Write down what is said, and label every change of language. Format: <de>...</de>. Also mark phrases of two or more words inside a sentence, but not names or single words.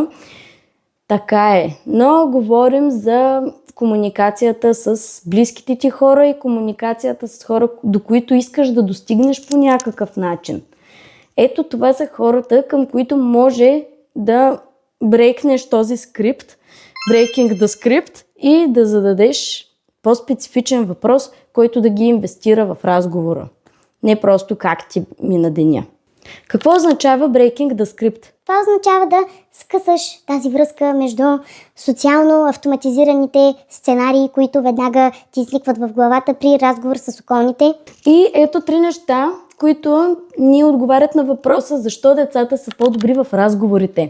<bg>Така е. Но говорим за комуникацията с близките ти хора и комуникацията с хора, до които искаш да достигнеш по някакъв начин. Ето това са хората, към които може да брейкнеш този скрипт,</bg> <en>breaking the script</en> <bg>и да зададеш по-специфичен въпрос, който да ги инвестира в разговора. Не просто как ти мина деня. Какво означава</bg> <en>breaking the script?</en> <bg>Това означава да скъсаш тази връзка между социално автоматизираните сценарии, които веднага ти изликват в главата при разговор с околните. И ето 3 неща, които ни отговарят на въпроса защо децата са по-добри в разговорите.</bg>